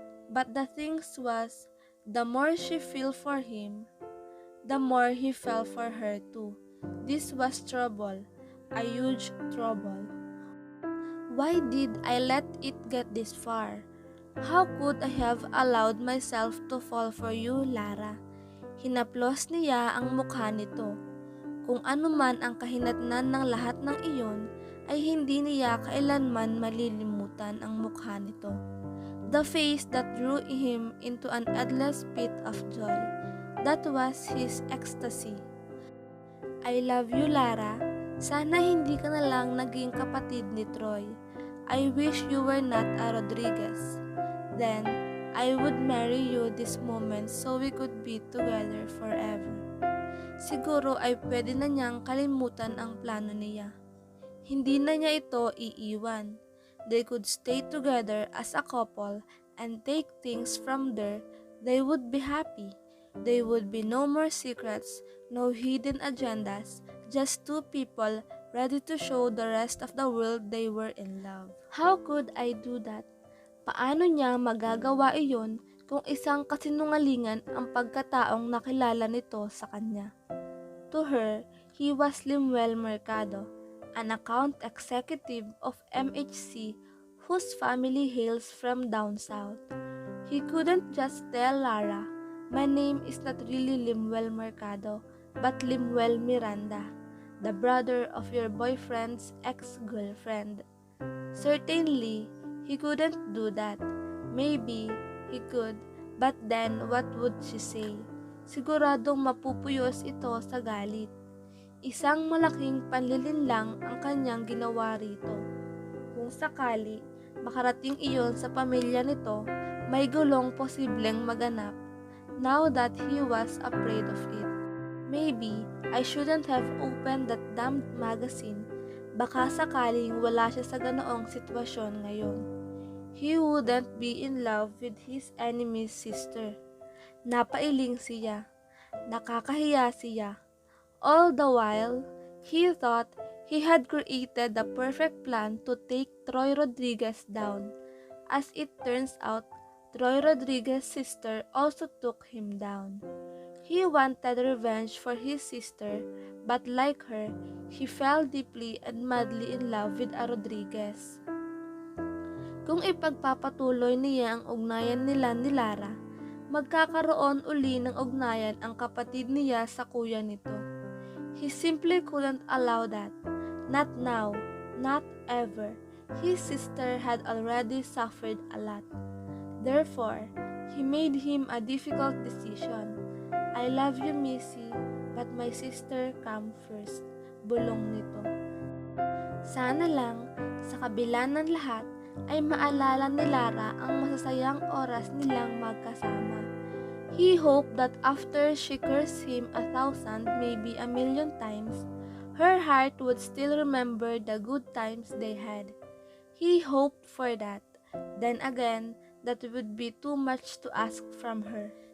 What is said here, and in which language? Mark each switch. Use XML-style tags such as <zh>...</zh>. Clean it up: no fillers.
<en>But the thing was, the more she fell for him, the more he fell for her too. This was trouble, a huge trouble. Why did I let it get this far? How could I have allowed myself to fall for you, Lara?</en> <tl>Hinaplos niya ang mukha nito. Kung ano man ang kahinatnan ng lahat ng iyon, ay hindi niya kailanman malilimutan ang mukha nito.</tl> <en>The face that drew him into an endless pit of joy. That was his ecstasy. I love you, Lara.</en> <tl>Sana hindi ka na lang naging kapatid ni Troy. I wish you were not a Rodriguez.</tl> <en>Then, I would marry you this moment so we could be together forever.</en> <tl>Siguro ay pwede na niyang kalimutan ang plano niya. Hindi na niya ito iiwan.</tl> <en>They could stay together as a couple and take things from there. They would be happy. There would be no more secrets, no hidden agendas, just two people ready to show the rest of the world they were in love. How could I do that?</en> <tl>Paano niya magagawa iyon kung isang kasinungalingan ang pagkataong nakilala nito sa kanya?</tl> <en>To her, he was Limuel Mercado, an account executive of MHC whose family hails from down south. He couldn't just tell Lara, my name is not really Limuel Mercado, but Limuel Miranda, the brother of your boyfriend's ex-girlfriend. Certainly, he couldn't do that. Maybe he could, but then what would she say?</en> <tl>Siguradong mapupuyos ito sa galit. Isang malaking panlilinlang ang kanyang ginawa rito. Kung sakali, makarating iyon sa pamilya nito, may gulong posibleng maganap.</tl> <en>Now that he was afraid of it. Maybe I shouldn't have opened that damned magazine.</en> <tl>Baka sakaling wala siya sa ganoong sitwasyon ngayon.</tl> <en>He wouldn't be in love with his enemy's sister.</en> <tl>Napailing siya. Nakakahiya siya.</tl> <en>All the while, he thought he had created the perfect plan to take Troy Rodriguez down. As it turns out, Troy Rodriguez's sister also took him down. He wanted revenge for his sister, but like her, he fell deeply and madly in love with a Rodriguez.</en> <tl>Kung ipagpapatuloy niya ang ugnayan nila ni Lara, magkakaroon uli ng ugnayan ang kapatid niya sa kuya nito.</tl> <en>He simply couldn't allow that. Not now, not ever. His sister had already suffered a lot. Therefore, he made him a difficult decision. I love you, Missy, but my sister come first.</en> <tl>Bulong nito. Sana lang, sa kabila ng lahat, ay maalala ni Lara ang masasayang oras nilang magkasama.</tl> <en>He hoped that after she cursed him 1,000, maybe 1,000,000 times, her heart would still remember the good times they had. He hoped for that. Then again, that would be too much to ask from her.</en>